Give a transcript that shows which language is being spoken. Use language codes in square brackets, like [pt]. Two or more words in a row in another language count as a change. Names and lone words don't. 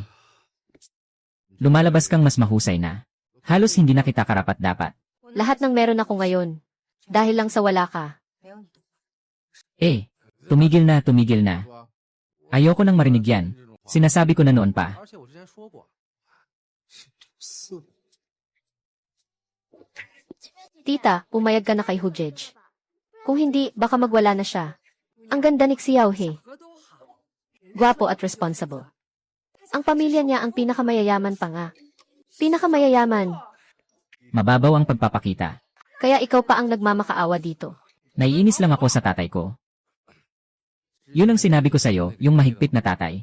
[tl] Lumalabas kang mas mahusay na. Halos hindi na kita karapat-dapat. Lahat ng meron ako ngayon. Dahil lang sa wala ka. Eh, tumigil na, tumigil na. Ayoko nang marinig yan. Sinasabi ko na noon pa. [zh] 而且我之前说过，是 [tl] Tita, pumayag ka na kay Hujej. Kung hindi, baka magwala na siya. Ang ganda ni Xiao He. [zh] 和都好， [tl] Gwapo at responsible. Ang pamilya niya ang pinakamayayaman pa nga. Pinakamayayaman. Mababaw ang pagpapakita. Kaya ikaw pa ang nagmamakaawa dito. Naiinis lang ako sa tatay ko. Yun ang sinabi ko sa'yo, yung mahigpit na tatay.